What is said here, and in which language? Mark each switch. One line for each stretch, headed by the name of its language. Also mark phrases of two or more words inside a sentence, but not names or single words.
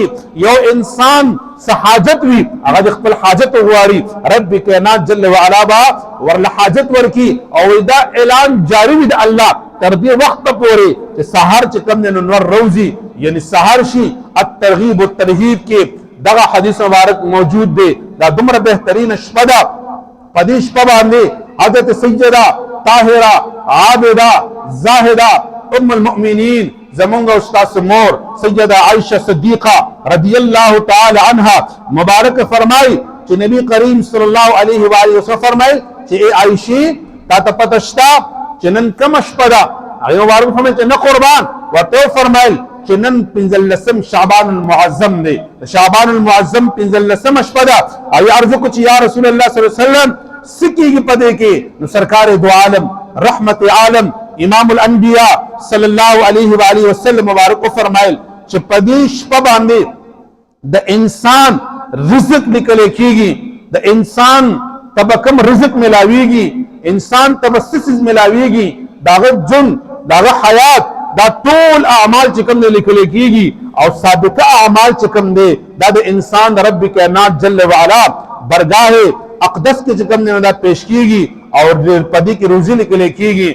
Pashto: یو انسان حاجت وي هغه د خپل حاجت غواړي رب کائنات
Arabic: جل وعلا
Pashto: با ورله حاجت ورکی. او دا اعلان جاری وي د الله تر دې وخت پورې چې سحر چې کوم نه نور روزي یعنی سحر شي. الترغیب والترهیب کې دغه حدیث مبارک موجود دی. دا دومره بهترین شپه ده. په دې شپه باندې حضرت سیدہ طاهرہ عابدہ زاہدہ ام المؤمنین زمونږ استاد مور سیدہ عائشہ صدیقہ
Arabic: رضی اللہ تعالی عنہا
Pashto: مبارک فرمائی چې نبی کریم
Arabic: صلی الله علیه و آله وسلم
Pashto: فرمایي چې ای عائشہ تا ته پته شته چې نن کوم شپه ده؟ هغه مبارک فرمایي چې نه قربان ورته فرمایل چې نن 15 شعبان المعظم دی. شعبان المعظم 15 شپه ده. او عرض کو چې
Arabic: یا رسول الله صلی الله علیه وسلم
Pashto: سکیږي پدې کې نو سرکار دو عالم رحمت عالم امام الانبیاء
Arabic: صلی الله علیه و آله وسلم
Pashto: مبارک فرمایل چې پدې شپه باندې د انسان رزق لیکل کېږي، د انسان تب کم رزق ملاويږي، انسان تب سسز ملاويږي، داغه جن داغه حیات دا ټول اعمال چې کوم لیکل کېږي او سابقه اعمال چې کوم دي دا د انسان رب کائنات
Arabic: جل وعلا
Pashto: برگاہ اقدس کې چې کوم نه دا پیش کیږي او پدې کې روزي لیکل کېږي.